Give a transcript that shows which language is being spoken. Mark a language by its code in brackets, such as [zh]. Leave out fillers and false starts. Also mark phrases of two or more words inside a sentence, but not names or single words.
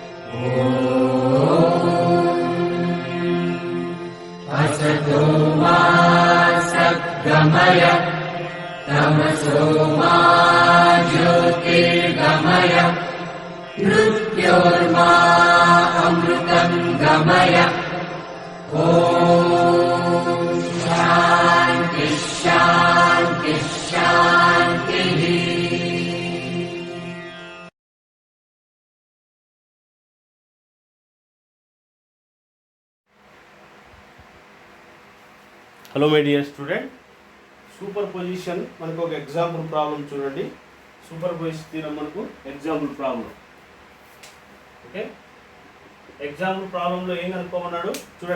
[sa] असतो मा सद्गमय तमसो मा ज्योतिर्गमय मृत्योर्मा अमृतं गमय ॐ शान्ति शान्ति शान्तिः। [en] Hello my dear student, super position [te] మనకు ఒక [en] example problem [te] చూడండి. [en] super position theorem [te] మనకు [en] example problem. [te] ఓకే, [en] example problemలో [te] ఏం కనుక్కోమన్నాడు చూడండి.